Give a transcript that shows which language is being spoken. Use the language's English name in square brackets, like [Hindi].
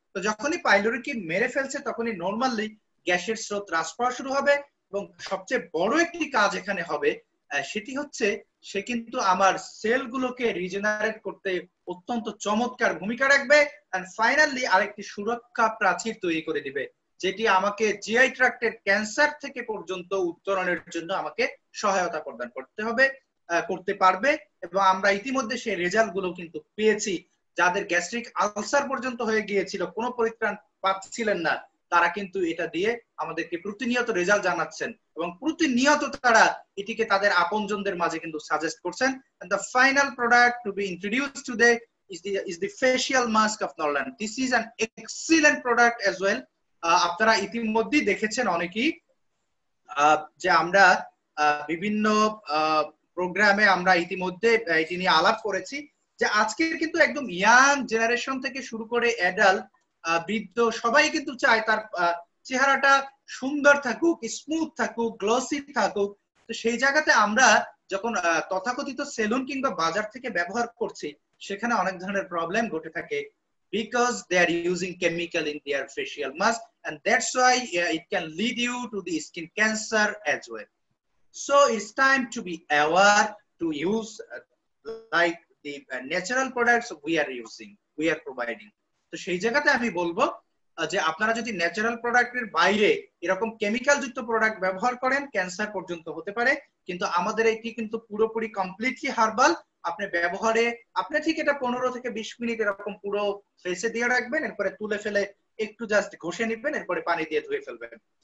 [Bangla] তো যখনই পাইলোরিকে মেরে ফেলছে তখনই নরমালি গ্যাসের স্রোত হ্রাস পাওয়া শুরু হবে এবং সবচেয়ে বড় একটি কাজ এখানে হবে সেটি হচ্ছে সে কিন্তু আমার সেলগুলোকে রিজেনারেট করতে অত্যন্ত চমৎকার ভূমিকা রাখবে [English] and finally [Bangla] আরেকটি সুরক্ষা প্রাচীর তৈরি করে দিবে যেটি আমাকে জিআই ট্র্যাক্টের ক্যান্সার থেকে পর্যন্ত উত্তরণের জন্য আমাকে সহায়তা প্রদান করতে পারবে। এবং আমরা ইতিমধ্যে সেই রেজাল্ট গুলো কিন্তু পেয়েছি, যাদের গ্যাস্ট্রিক আলসার পর্যন্ত হয়ে গিয়েছিল, কোনো পরিত্রাণ পাচ্ছিলেন না, তারা কিন্তু এটা দিয়ে আমাদেরকে প্রতিনিয়ত রেজাল্ট জানাচ্ছেন এবং প্রতিনিয়ত তারা এটিকে তাদের আপনজনদের মাঝে কিন্তু সাজেস্ট করছেন। [English] and the final product to be introduced today is the facial mask of Norland. This is an excellent product as well. [Bangla] আপনারা ইতিমধ্যেই দেখেছেন অনেকেই যে আমরা বিভিন্ন প্রোগ্রামে আমরা ইতিমধ্যে এটি নিয়ে আলাপ করেছি যে আজকের কিন্তু একদম ইয়াং জেনারেশন থেকে শুরু করে অ্যাডাল্ট বৃদ্ধ সবাই কিন্তু চায় তার চেহারাটা সুন্দর থাকুক, স্মুথ থাকুক, গ্লসি থাকুক। তো সেই জায়গাতে আমরা যখন তথাকথিত সেলুন কিংবা বাজার থেকে ব্যবহার করছি সেখানে অনেক ধরনের প্রবলেম ঘটে থাকে [English] because they are using chemical in their facial mask, and that's why it can lead you to the skin cancer as well. So it's time to be aware to use like the natural products we are providing. [Bangla] তো সেই জায়গাতে আমি বলবো যে আপনারা যদি natural প্রোডাক্টের বাইরে এরকম কেমিক্যাল যুক্ত প্রোডাক্ট ব্যবহার করেন ক্যান্সার পর্যন্ত হতে পারে, কিন্তু আমাদের এটি কিন্তু পুরোপুরি কমপ্লিটলি হার্বাল। আপনি ব্যবহারে আপনি ঠিক এটা 15 থেকে 20 মিনিট এরকম পুরো ফেসে দিয়ে রাখবেন, এরপরে তুলে ফেলে একটু জাস্ট ঘষে নেবেন, এরপরে পানি দিয়ে ধুয়ে ফেলবেন।